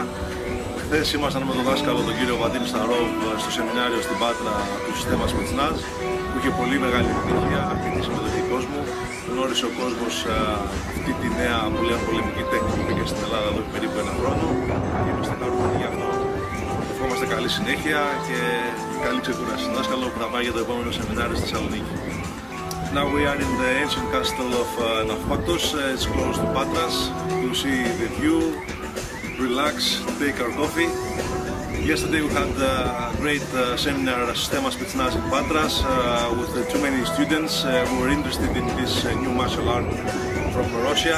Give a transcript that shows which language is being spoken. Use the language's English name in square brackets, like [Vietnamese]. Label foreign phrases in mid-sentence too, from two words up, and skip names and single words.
[Greek] Χθες ήμασταν με τον δάσκαλο τον κύριο Βαντίμ Σταρόβ στο σεμινάριο στην Πάτρα του συστήμα Σπετσνάζ, που είχε πολύ μεγάλη επιτυχία, αρκετή συμμετοχή κόσμου. Γνώρισε ο κόσμος αυτή τη νέα πολύ πολεμική τέχνη που πήγε στην Ελλάδα εδώ περίπου ένα χρόνο και είμαστε χαρούμενοι γι' αυτό. Ευχόμαστε καλή συνέχεια και καλή ξεκούραση. Δάσκαλο που θα πάει για το επόμενο σεμινάριο στη Θεσσαλονίκη. [English] Now we are in the ancient castle of Nafpaktos. It's close to Patras. To see the view, relax, take our coffee. Yesterday we had a great seminar Sistema Spetsnaz in Patras with too many students who were interested in this new martial art from Russia.